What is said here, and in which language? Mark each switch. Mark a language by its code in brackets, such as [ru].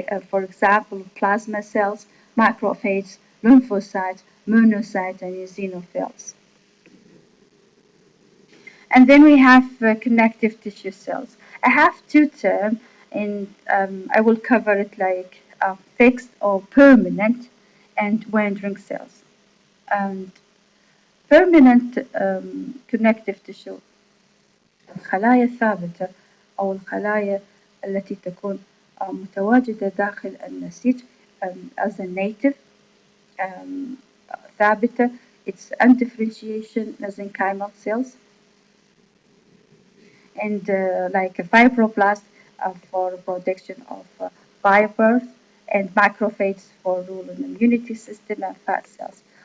[en] For example, plasma cells, macrophages, lymphocytes, monocytes, and eosinophils. And then we have connective tissue cells. I have two terms, and I will cover it like fixed or permanent and wandering cells. And permanent connective tissue [ar] الخلايا الثابتة أو الخلايا التي تكون متواجدة داخل النسيج [en] as a native [ar] um, ثابتة. [en] It's undifferentiation mesenchymal cells and like a fibroblast for protection of fibers and macrophages for rule in the immunity system and fat cells.